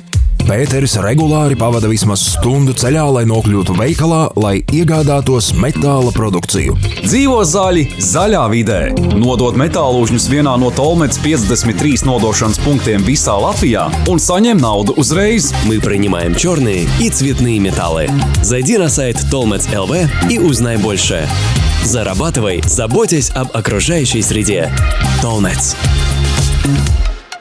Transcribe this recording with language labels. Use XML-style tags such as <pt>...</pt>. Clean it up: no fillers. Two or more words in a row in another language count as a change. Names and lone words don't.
<lv>Pēteris regulāri pavada vismaz stundu ceļā, lai nokļūtu veikalā, lai iegādātos metāla produkciju. Dzīvo zaļi, zaļā vidē. Nodod metālūžņus vienā no Tolmets 53 nodošanas punktiem visā Latvijā un saņem naudu uzreiz.</lv> <ru>Мы принимаем черные и цветные металлы. Зайди на сайт Tolmets.lv и узнай больше. Зарабатывай, заботясь об окружающей среде. Tolmets.</ru>